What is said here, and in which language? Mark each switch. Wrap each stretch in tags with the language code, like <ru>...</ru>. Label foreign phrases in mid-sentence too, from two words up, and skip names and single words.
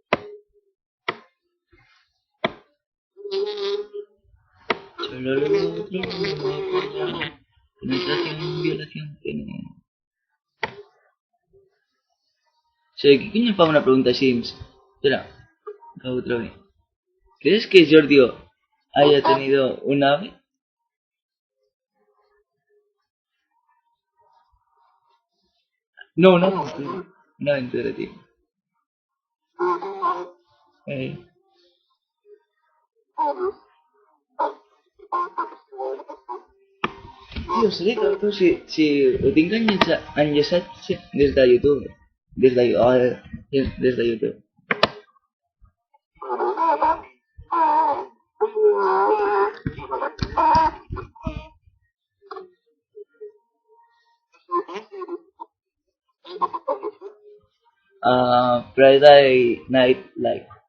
<es>Solo lo otro penetración, violación, pene.</es> <ca>Sí,</ca> <es>¿qué coño</es> <ca>fa una pregunta així?</ca> <es>Espera, acabo otra vez. ¿Crees que Giorgio haya tenido un ave? No, una aventura. Una aventura, tío. Eh.</es> <ca>Tio, seré tonto si ho tinc enllaçat des de YouTube. Des de YouTube. Friday Night Live.</ca>